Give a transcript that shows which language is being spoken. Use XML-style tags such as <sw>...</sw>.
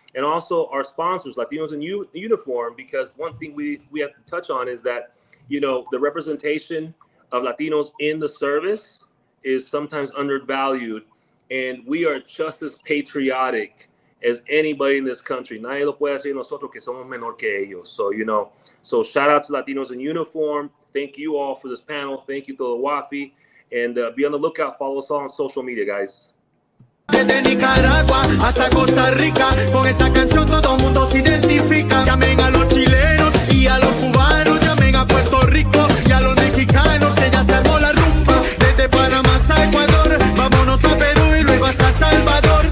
<en>and also our sponsors, Latinos in Uniform, because one thing we have to touch on is that, you know, the representation of Latinos in the service is sometimes undervalued, and we are just as patriotic as anybody in this country.</en> <es>Nadie lo puede decir nosotros que somos menor que ellos.</es> <en>So, you know, so shout out to Latinos in Uniform. Thank you all for this panel. Thank you to the WAFI, and be on the lookout. Follow us all on social media, guys.</en> <es>Desde Nicaragua hasta Costa Rica, con esta canción todo el mundo se identifica. Llamen a los chilenos y a los cubanos, llamen a Puerto Rico y a los mexicanos, que ya se armó la rumba. Desde Panamá hasta Ecuador, vámonos a Perú y luego hasta Salvador.</es>